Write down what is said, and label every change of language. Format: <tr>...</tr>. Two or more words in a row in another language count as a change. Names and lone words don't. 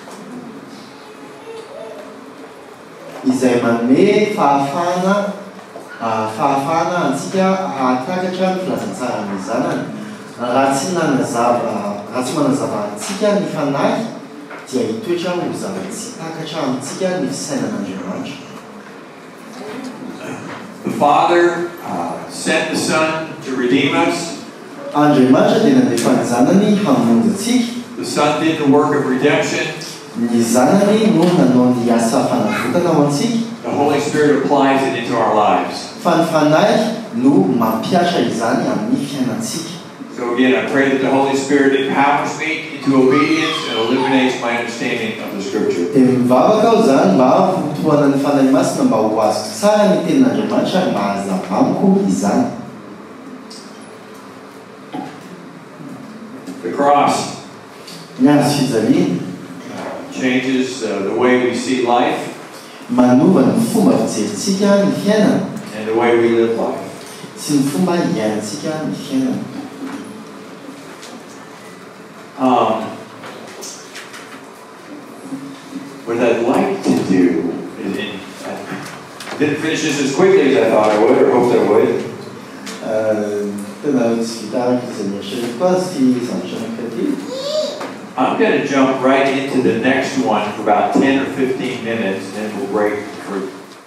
<mg>Izay manome fahafahana antsika hahatakatra ny filazantsara ny zanany. Raha tsy manazava antsika ny fanahy dia hitoetra ho zava-tsy takatra amintsika ny fisainan'Andriamanitra.</mg> <en>The Father sent the Son to redeem us.</en> <mg>Andriamanitra dia nandefa ny zanany hamonjy antsika.</mg> <en>The Son did the work of redemption.</en> <mg>Ny zanany no nanao ny asa fanavotana ao antsika.</mg> <en>The Holy Spirit applies it into our lives.</en> <mg>Fa ny fanahy no mampiasa izany amin'ny fiainantsika.</mg> <en>So again, I pray that the Holy Spirit empowers me into obedience and illuminates my understanding of the Scripture.</en> <mg>Dia mivavaka aho zany mba hotohana ny fanahy masina mba ho azoko tsara ny tenin'Andriamanitra mba hazavamiko izany.</mg> <en>The cross</en> <mg>Ny hazo fijaliana</mg> <en>changes the way we see life</en> <mg>manova ny fomba fijerentsika ny fiainana</mg> <en>and the way we live life.</en> <mg>sy ny fomba hiainantsika ny fiainana.</mg> <en>What I'd like to do is, I didn't finish this as quickly as I thought I would, or hoped I would. I'm going to jump right into the next one for about 10 or 15 minutes, and then we'll break for</en>